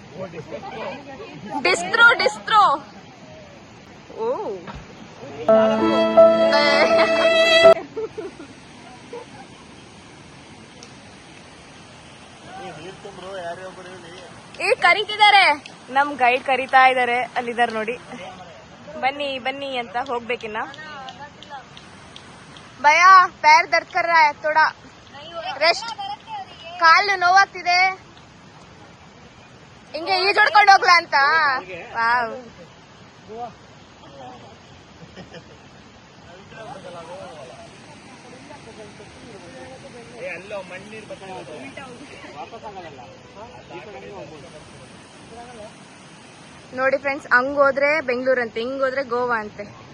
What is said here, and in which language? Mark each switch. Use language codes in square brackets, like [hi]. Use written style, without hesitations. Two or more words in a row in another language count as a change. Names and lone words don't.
[kn] ಡಿಸ್ಟ್ರೋ ಓ ಈಗ ಕರೀತಿದ್ದಾರೆ, ನಮ್ ಗೈಡ್ ಕರೀತಾ ಇದಾರೆ. ಅಲ್ಲಿದ್ದಾರೆ ನೋಡಿ, ಬನ್ನಿ ಬನ್ನಿ ಅಂತ. ಹೋಗ್ಬೇಕಿನ್ನ. [hi] ಭಯ पैर दर्द कर रहा है, थोड़ा रेस्ट. [kn] ಕಾಲು ನೋವಾಗ್ತಿದೆ. ಹಿಂಗೆ ಈಜೊಡ್ಕೊಂಡು ಹೋಗ್ಲಾ ಅಂತ. ವಾವ್, ನೋಡಿ ಫ್ರೆಂಡ್ಸ್, ಹಂಗೋದ್ರೆ ಬೆಂಗಳೂರು ಅಂತೆ, ಹಿಂಗೋದ್ರೆ ಗೋವಾ ಅಂತೆ.